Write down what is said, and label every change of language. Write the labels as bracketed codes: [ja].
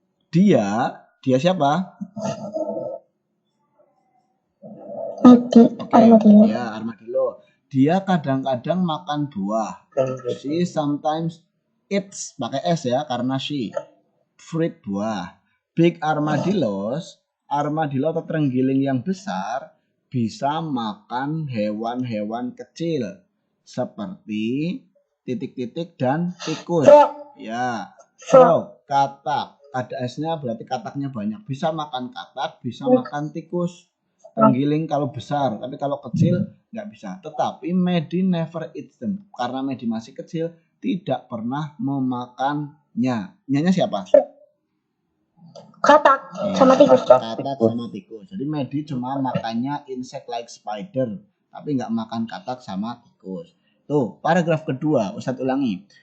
[id] Dia siapa? Armadillo. Ya, armadillo. Dia kadang-kadang makan buah. [en] She sometimes eats, [id] pakai S ya, karena she. Fruit, buah. Big armadillos, armadillo atau terenggiling yang besar, bisa makan hewan-hewan kecil. Seperti titik-titik dan tikus. Ya, frog, katak. Ada S-nya berarti kataknya banyak. Bisa makan katak, bisa makan tikus. Terenggiling kalau besar, tapi kalau kecil nggak bisa. Tetapi [en] Maddie never eats them. [id] Karena Maddie masih kecil, tidak pernah memakannya. Nyanya siapa? Katak sama tikus. Katak sama tikus. Jadi Maddie cuma makannya [en] insect like spider, [id] tapi nggak makan katak sama tikus. Tuh, paragraf kedua, Ustadz ulangi.